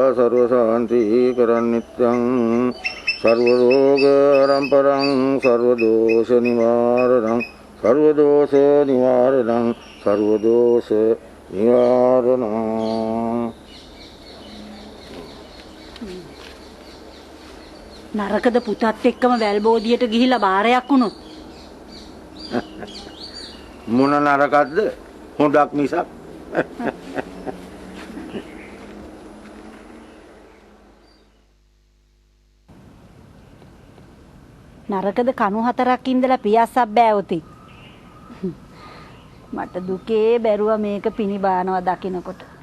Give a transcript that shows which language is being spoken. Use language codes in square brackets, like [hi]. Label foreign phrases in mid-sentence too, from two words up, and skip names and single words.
[sa] सर्वशान्ति करन्नित्यं सर्वरोगहरं परं सर्वदोष निवारणं सर्वदोष निवारणं [si] නරකද පුතත් එක්කම වැල්බෝධියට ගිහිලා බාරයක් වුණොත් මොන නරකක්ද හොඳක් මිසක් නරකද කණු 4ක් ඉඳලා පියස්සක් බෑවොති මට දුකේ බැරුව මේක පිණි බානවා දකින්නකොට